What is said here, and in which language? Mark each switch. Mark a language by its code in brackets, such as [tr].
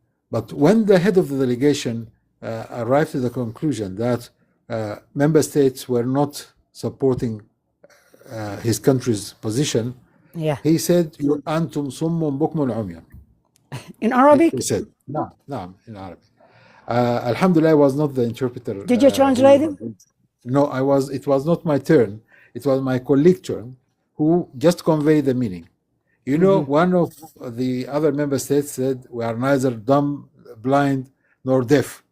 [en] But when the head of the delegation arrived to the conclusion that member states were not supporting his country's position, Yeah. he said, [ar] "أنتم صم بكم عميان." [en] In Arabic? He said, "No, in Arabic." Alhamdulillah, I was not the interpreter. Did you translate him? No, it was not my turn. It was my colleague turn, who just conveyed the meaning. You know, one of the other member states said, "We are neither dumb, blind, nor deaf."